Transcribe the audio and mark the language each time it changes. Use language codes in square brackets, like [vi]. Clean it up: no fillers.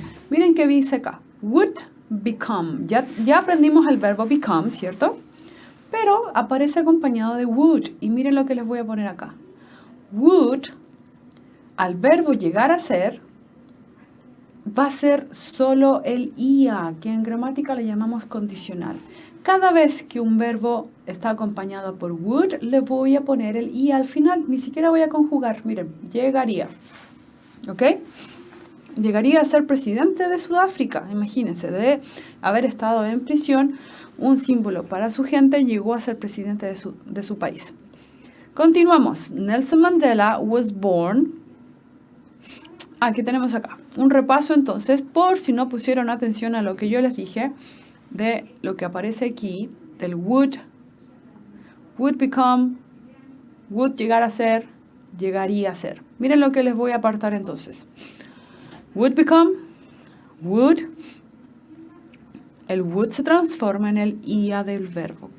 [es] Miren qué dice acá, would become. Ya aprendimos el verbo become, ¿cierto? Pero aparece acompañado de would, y miren lo que les voy a poner acá. Would, al verbo llegar a ser, va a ser solo el IA, que en gramática le llamamos condicional. Cada vez que un verbo está acompañado por would, le voy a poner el IA al final. Ni siquiera voy a conjugar. Miren, llegaría. ¿Ok? Llegaría a ser presidente de Sudáfrica. Imagínense, de haber estado en prisión, un símbolo para su gente, llegó a ser presidente de su país. Continuamos. [en] Nelson Mandela was born. [es] Aquí tenemos acá un repaso entonces, por si no pusieron atención a lo que yo les dije, de lo que aparece aquí, del would become, would llegar a ser, llegaría a ser. Miren lo que les voy a apartar entonces. Would become, would, el would se transforma en el IA del verbo.